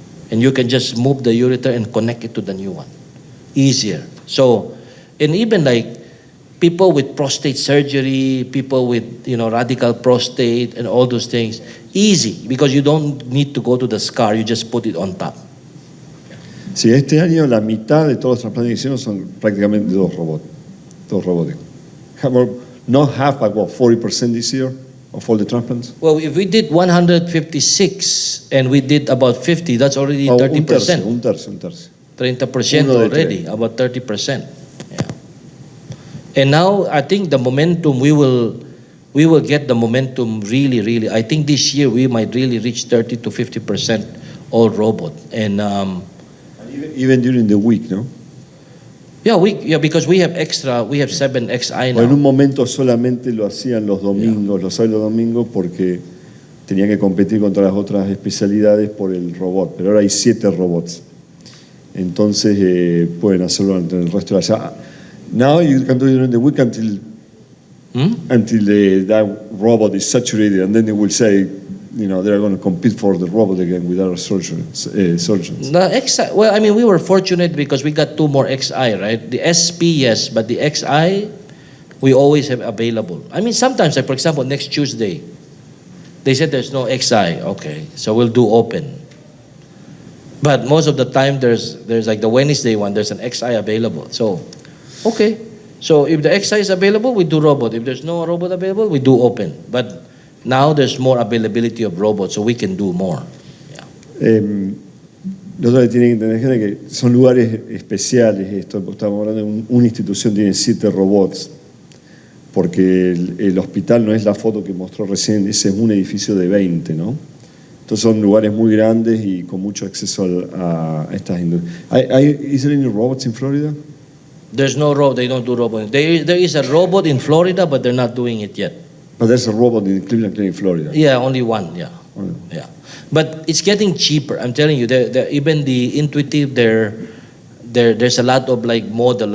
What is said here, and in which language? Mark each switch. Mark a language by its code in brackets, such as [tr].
[en] And you can just move the ureter and connect it to the new one. Easier. So, and even like people with prostate surgery, people with radical prostate and all those things, easy, because you don't need to go to the scar, you just put it on top. [es] Sí, este año la mitad de todos los trasplantes que hicieron son prácticamente todos robóticos. [en] Not half, but 40% this year of all the transplants? Well, if we did 156 and we did about 50, that's already 30%. [es] Un tercio. [en] 30% already, about 30%. Yeah. And now I think the momentum, we will get the momentum really. I think this year we might really reach 30 to 50% all robot. And even during the week, [es] ¿no? [en] Yeah, because we have 7 XI now. [es] En un momento solamente lo hacían los domingos, los sábados y los domingos, porque tenían que competir contra las otras especialidades por el robot. Pero ahora hay 7 robots. Entonces pueden hacerlo en el resto de la... [en] Now you can do it during the week until that robot is saturated, and then they will say, they're going to compete for the robot again with our surgeons. The XI, well, I mean, we were fortunate because we got 2 more XI, right? The SP, yes, but the XI, we always have available. I mean, sometimes, like for example, next Tuesday, they said there's no XI. Okay, so we'll do open. But most of the time, there's like the Wednesday one, there's an XI available. So, okay, So if the XI is available, we do robot. If there's no robot available, we do open. But now there's more availability of robots, so we can do more. [es] Nosotros tienen que entender que son lugares especiales. Estamos hablando de una institución tiene 7 robots, porque el hospital no es la foto que mostró recién, ese es un edificio de 20, ¿no? Entonces son lugares muy grandes y con mucho acceso a estas industrias. [en] ¿Is there any robots in Florida? There's no robot. They don't do robot. There is a robot in Florida, but they're not doing it yet. But there's a robot in Cleveland Clinic, Florida. Yeah, only one. Yeah, yeah. But it's getting cheaper. I'm telling you. Even the intuitive, there's a lot of like model.